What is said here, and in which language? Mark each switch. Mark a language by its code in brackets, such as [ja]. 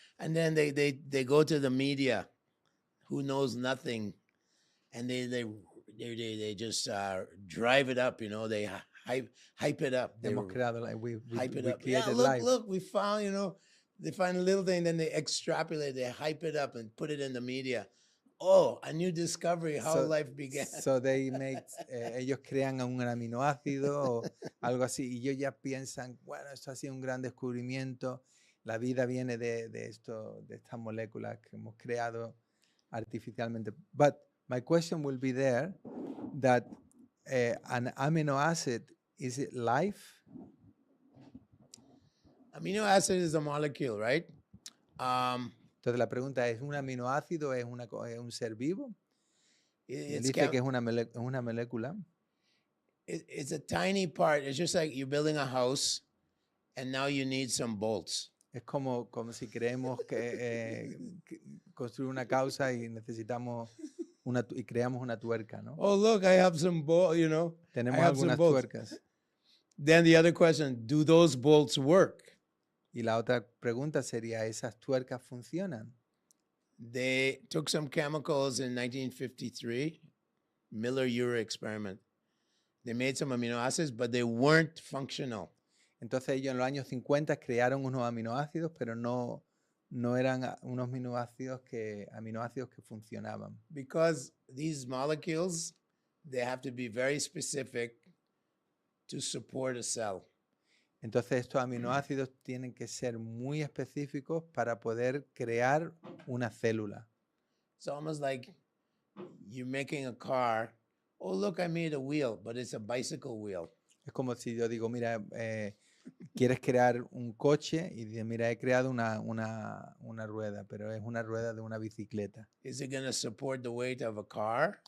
[en] And then they go to the media, who knows nothing, and they just drive it up. They hype it up. [es] Hemos creado, [en] we hype it up. Yeah, look, we found. They find a little thing, then they extrapolate, they hype it up and put it in the media. Oh, a new discovery, how life began. So they make, [es] ellos crean un aminoácido o algo así, y ellos ya piensan, bueno, esto ha sido un gran descubrimiento, la vida viene de estas moléculas que hemos creado artificialmente. [en] But My question will be there that an amino acid, is it life? Amino acid is a molecule, right? [es] Entonces la pregunta es, ¿un aminoácido es un ser vivo? Y él [en] It's, [es] dice que es una molécula. [en] it's a tiny part. It's just like you're building a house and now you need some bolts. [es] Es como si creemos que construir una causa y necesitamos y creamos una tuerca, ¿no? [en] Oh, look, I have some bolts, you know. [es] Tenemos [en] I have some [es] algunas [en] bolts. [es] tuercas. [en] Then the other question, do those bolts work? [es] Y la otra pregunta sería, ¿esas tuercas funcionan? [en] They took some chemicals in 1953, Miller-Urey experiment. They made some amino acids, but they weren't functional. [es] Entonces ellos en los años 50 crearon unos aminoácidos, pero no eran unos aminoácidos que funcionaban. [en] Because these molecules, they have to be very specific to support a cell. [es] Entonces estos aminoácidos tienen que ser muy específicos para poder crear una célula. [en] It's almost like you're making a car. Oh, look, I made a wheel, but it's a bicycle wheel. [es] Es como si yo digo, mira, quieres crear un coche y dices, mira, he creado una rueda, pero es una rueda de una bicicleta. [en] Is it going to support the weight of a car?